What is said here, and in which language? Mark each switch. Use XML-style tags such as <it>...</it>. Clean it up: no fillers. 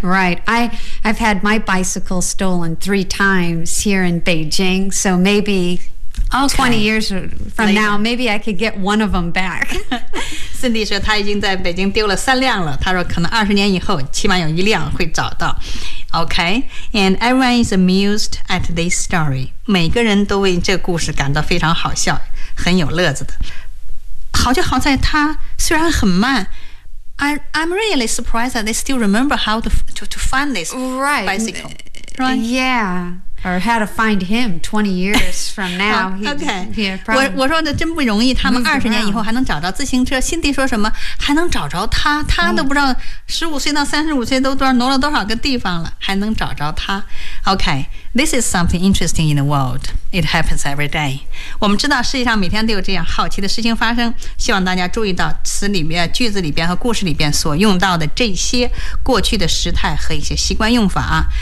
<en>Right. I've had my bicycle stolen 3 times here in Beijing. So maybe. Okay. 20 years from now, maybe I could get one of them back.</en> <zh>Cindy 说她已经在北京丢了3辆了。她说可能20年以后，起码有1辆会找到。</zh> <en>Okay, and everyone is amused at this story.</en> <zh>每个人都为这故事感到非常好笑，很有乐子的。好就好在她虽然很慢。</zh> <en>I'm really surprised that they still remember how to find this right. bicycle. Right? Yeah. Or how to find him 20 years from now. Okay.</en> <zh>我说的真不容易，他们二十年以后还能找着自行车。辛迪说什么？还能找着他？他都不知道十五岁到三十五岁都挪了多少个地方了，还能找着他 ？</zh> <en>Okay, this is something interesting in the world. It happens every day.</en> <zh>我们知道世界上每天都有这样好奇的事情发生。希望大家注意到词里面、句子里边和故事里边所用到的这些过去的时态和一些习惯用法啊。</zh>